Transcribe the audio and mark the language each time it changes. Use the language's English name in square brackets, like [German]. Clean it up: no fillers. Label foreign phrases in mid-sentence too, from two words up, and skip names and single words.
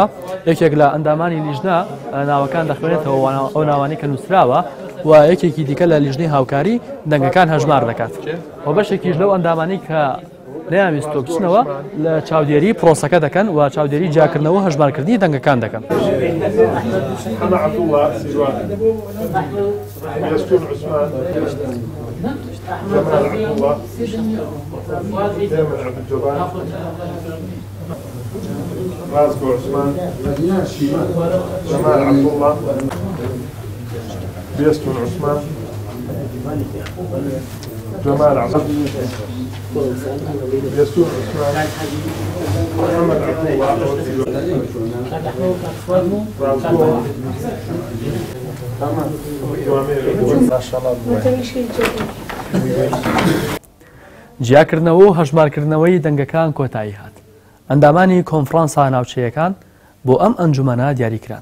[Central Kurdish] یەکێک لە ئەندامانی لیژنە ناوەکان دەخوێنێتەوە ئەو ناوانی کە نووسراوە و یەکێکی دیکە لە لیژنەی هاوکاری دەنگەکان هەژمار دەکات. و بەشێکیش لەو ئەندامانی کە نەیانویستۆ بچنەوە لە چاودێری پرۆسەکە دەکەن و چاودێری جیاکردنەوە هەژمارکردنی دەنگەکان دەکەن. رازق عثمان جمال عبد الله بيستون عثمان جمال عبد الله بيستون عثمان محمد عبد الله جیاکردنەوە و هەژمارکردنەوەی دەنگەکان کۆتایی هات. ئەندامانی کۆنفرانسە ناوچەیەکان بۆ ئەم ئەنجومەنە دیاریکران.